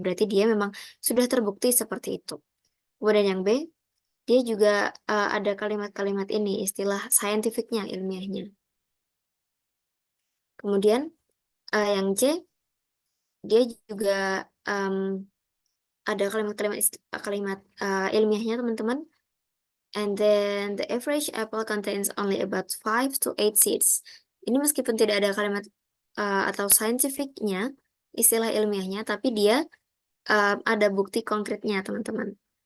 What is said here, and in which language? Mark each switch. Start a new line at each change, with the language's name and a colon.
Indonesian: Berarti dia memang sudah terbukti seperti itu. Kemudian yang B, dia juga ada kalimat-kalimat ini istilah saintifiknya, ilmiahnya. Kemudian yang C, dia juga ada kalimat ilmiahnya teman-teman.
English: And then the average apple contains only about 5 to 8 seeds.
Indonesian: Ini meskipun tidak ada kalimat atau scientificnya, istilah ilmiahnya, tapi dia ada bukti konkretnya teman-teman.